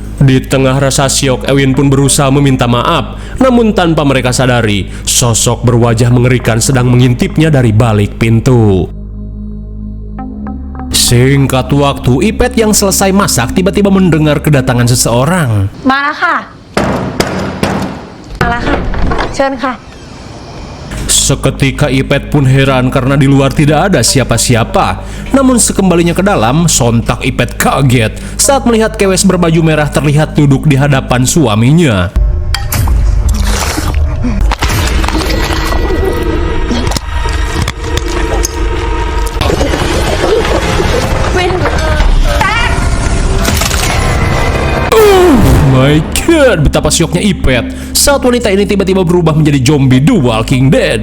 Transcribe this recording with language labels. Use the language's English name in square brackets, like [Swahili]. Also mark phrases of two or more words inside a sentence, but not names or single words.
[Indonesian] Di tengah rasa syok, Ewin pun berusaha meminta maaf. Namun tanpa mereka sadari, sosok berwajah mengerikan sedang mengintipnya dari balik pintu. Singkat waktu, Ipet yang selesai masak tiba-tiba mendengar kedatangan seseorang. [Thai] มาแล้วค่ะ เชิญค่ะ [Indonesian] Seketika Ipet pun heran karena di luar tidak ada siapa-siapa. Namun sekembalinya ke dalam, sontak Ipet kaget saat melihat kewes berbaju merah terlihat duduk di hadapan suaminya. [English] My God, [Indonesian] betapa syoknya Ipet saat wanita ini tiba-tiba berubah menjadi zombie The Walking Dead.